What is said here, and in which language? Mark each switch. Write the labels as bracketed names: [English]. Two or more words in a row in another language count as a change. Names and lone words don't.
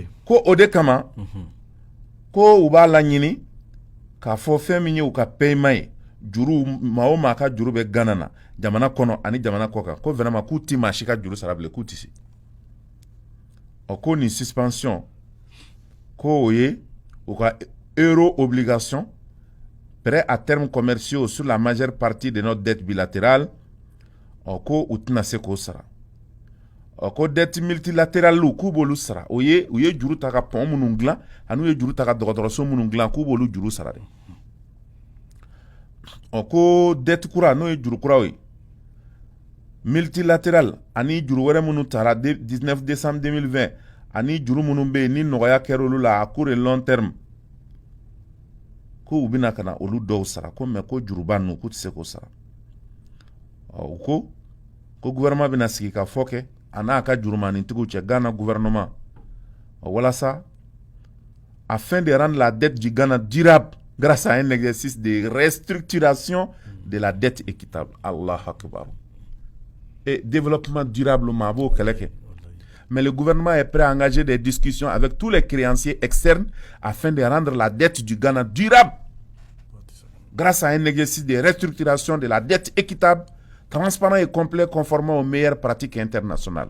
[Bambara] ko o de kama ko u b'a laɲini k'a fɔ fɛn min ye u ka paiement ye juru maa o maa ka juru bɛ Ghana na jamana kɔnɔ ani jamana kɔ kan ko vraiment k'u ti maa si ka juru sara bilen k'u ti se ko nin suspension ko o ye u ka [French] euro obligation prêt à terme commerciaux sur la majeure partie de notre dette bilatérale [Bambara] ko u tɛna se k'o sara ko [French] dette multilatérale [Bambara] k'u b'olu sara u ye juru ta ka pont minnu dilan ani u ye juru ta ka dɔgɔtɔrɔso minnu dilan k'u b'olu juru sara de ko dette kura n'o ye juru kuraw ye multilatérale ani juru wɛrɛ minnu tara 19 décembre 2020 ani juru minnu bɛ yen ni nɔgɔya kɛra olu la [French] à court et long terme [Bambara] ko u bɛna ka na olu dɔw sara ko mais ko juruba ninnu k'u tɛ se k'o sara ko gouvernement bɛna sigi ka fɔ kɛ a n'a ka jurumanintigiw cɛ Ghana gouvernement walasa [French] afin de rendre la dette du Ghana durable grâce à un exercice de restructuration de la dette équitable. [Arabic] Allah Akbar. [French] Et développement durable, mais le gouvernement est prêt à engager des discussions avec tous les créanciers externes afin de rendre la dette du Ghana durable grâce à un exercice de restructuration de la dette équitable, transparent et complet conformément aux meilleures pratiques internationales.